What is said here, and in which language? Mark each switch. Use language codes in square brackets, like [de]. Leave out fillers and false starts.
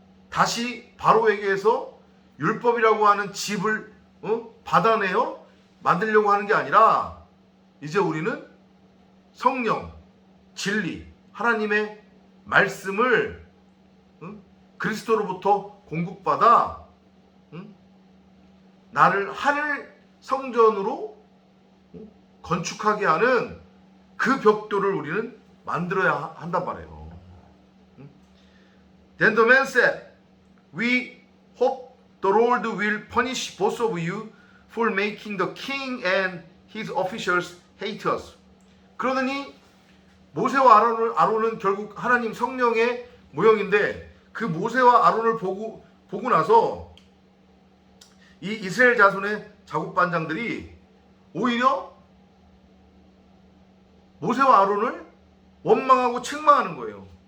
[ko] 다시 바로에게서 율법이라고 하는 집을 받아내어 만들려고 하는 게 아니라 이제 우리는 성령, 진리, 하나님의 말씀을 그리스도로부터 공급받아 나를 하늘 성전으로 건축하게 하는 그 벽돌을 우리는 만들어야 한단 말이에요. [en] Then the man said, We hope the Lord will punish both of you for making the king and his officials hate us. [ko] 그러더니 모세와 아론은 결국 하나님 성령의 모형인데 그 모세와 아론을 보고 나서 이 이스라엘 자손의 작업반장들이 오히려 모세와 아론을 원망하고 책망하는 거예요.